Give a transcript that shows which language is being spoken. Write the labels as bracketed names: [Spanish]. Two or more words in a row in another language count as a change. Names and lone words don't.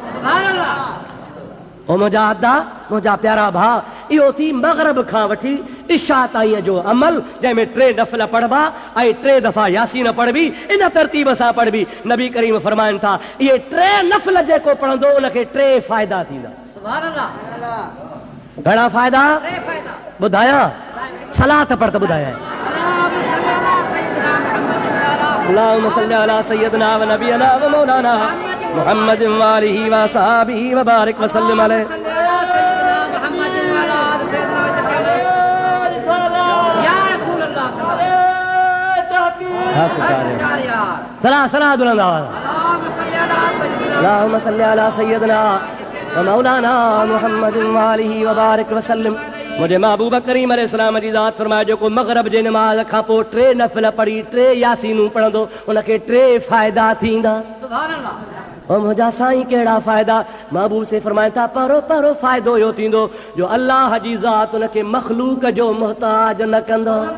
[Sindhi] ओ मुजाहिदा, मुंहिंजा प्यारा भाउ, इहो थी मग़रिब खां वठी इशा ताईं जो अमल, जंहिंमें 3 नफ़िल पढ़बा ऐं 3 दफ़ा यासीन पढ़बी, इन तरतीब सां पढ़बी। नबी करीम फरमाइनि था इहे 3 नफ़िल जेको पढ़ंदो उनखे 3 फ़ाइदा थींदा। घणा फ़ाइदा ॿुधायां? सलात पढ़ त ॿुधायां। [Arabic] اللهم صل على سيدنا ونبينا ومولانا محمد وآله وأصحابه وبارك وسلم عليه. [Sindhi] सलाह सलाह बुलंद आवाज़। [Arabic] اللهم صل على سيدنا ومولانا محمد وآله وبارك وسلم. [Sindhi] मुझे महबूब करीम अलैहिस्सलाम जी ज़ात फरमाए जेको मग़रिब जे नमाज़ खां पोइ 3 नफ़िल पढ़ी 3 यासीनूं पढ़ंदो उनखे 3 फ़ाइदा थींदा। ओ मुंहिंजा साईं कहिड़ा फ़ाइदा। महबूब से फरमाइनि था पहिरों पहिरों फ़ाइदो इहो थींदो जो अल्लाह जी ज़ात उनखे मख़लूक जो मुहताज न कंदो।